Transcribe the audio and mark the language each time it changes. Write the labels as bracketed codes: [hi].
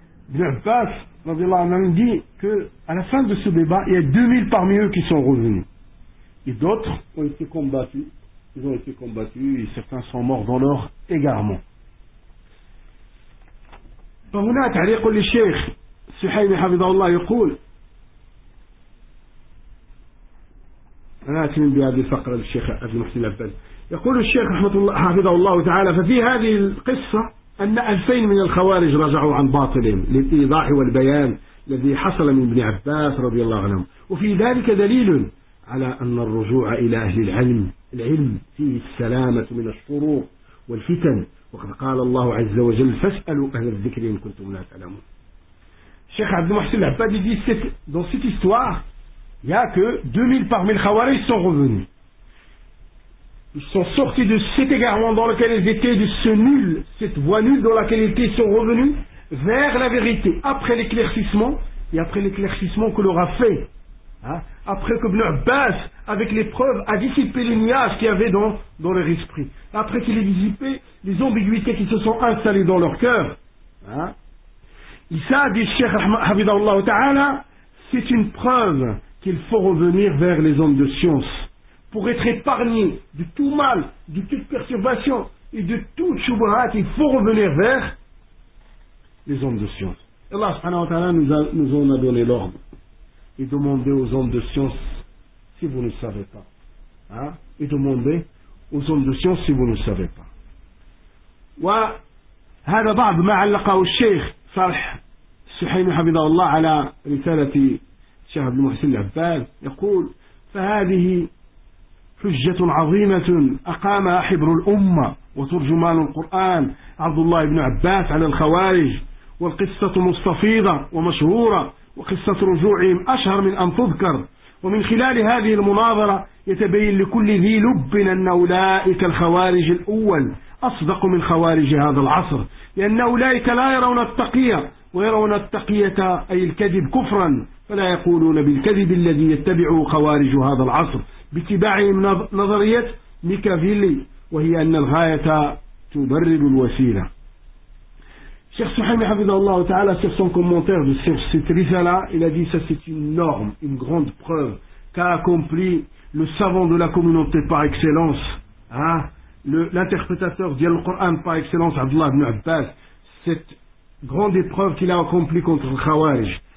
[fr] Ibn Abbas radiallahu anhu dit que à la fin de ce débat, il y a 2000 parmi eux qui sont revenus. Et d'autres ont été combattus. Ils ont été combattus et certains sont morts dans leur égarement. [ar] فهنا تعليق للشيخ سحيم حفظه الله يقول أنا أتمنى بهذه الفقرة للشيخ أبي محسن الأبد يقول الشيخ رحمة الله حفظه الله تعالى ففي هذه القصة أن 2000 من الخوارج رجعوا عن باطلهم للإيضاح والبيان الذي حصل من ابن عباس رضي الله عنه وفي ذلك دليل على أن الرجوع إلى أهل العلم العلم فيه السلامة من الشرور والفتن وقد قال الله عز وجل فاسألوا أهل الذكر إن كنتم لا تعلمون الشيخ عبد المحسن العباد يقول في هذه القصة يوجد 2000 [fr] parmi les khawarij sont revenus. Ils sont sortis de cet égarement dans lequel ils étaient, de ce nul, cette voie nulle dans laquelle ils étaient, sont revenus vers la vérité après l'éclaircissement et après l'éclaircissement que l'aura fait. Après que Ibn Abbas, avec les preuves, a dissipé les nuages qu'il y avait dans leur esprit. Après qu'il ait dissipé les ambiguïtés qui se sont installées dans leur cœur. Ça, dit le Cheikh Hafidhahullah Ta'ala, c'est une preuve qu'il faut revenir vers les hommes de science pour être épargné de tout mal, de toute perturbation et de tout choubarat. Il faut revenir vers les hommes de science. Allah subhanahu wa ta'ala nous en a donné l'ordre. Et demandez aux hommes de science si vous ne savez pas. Et demandez aux hommes de science si vous ne savez pas. [ar] Wa hada ba'd ma 'allaqahu al-shaykh Salih Suhaymi Hamidallah 'ala risalati Sheikh Abdul Muhsin Al-Abbad يقول فهذه حجة عظيمة أقامها حبر الأمة وترجمان القرآن عبد الله بن عباس على الخوارج والقصة مستفيضة ومشهورة وقصة رجوعهم أشهر من أن تذكر ومن خلال هذه المناظرة يتبين لكل ذي لب أن أولئك الخوارج الأول أصدق من خوارج هذا العصر لأن أولئك لا يرون التقية ويرون التقية أي الكذب كفرا فلا يقولون بالكذب الذي يتبعه خوارج هذا العصر باتباعهم نظرية ميكافيلي وهي أن الغاية تبرر الوسيلة. [fr] Cheikh Suhaimi Hafidhahullah Ta'ala, sur son commentaire de cette risala, il a dit ça c'est une norme, une grande preuve qu'a accompli le savant de la communauté par excellence, l'interprétateur du Coran par excellence, Abdullah ibn Abbas, cette grande épreuve qu'il a accomplie contre le Khawarij.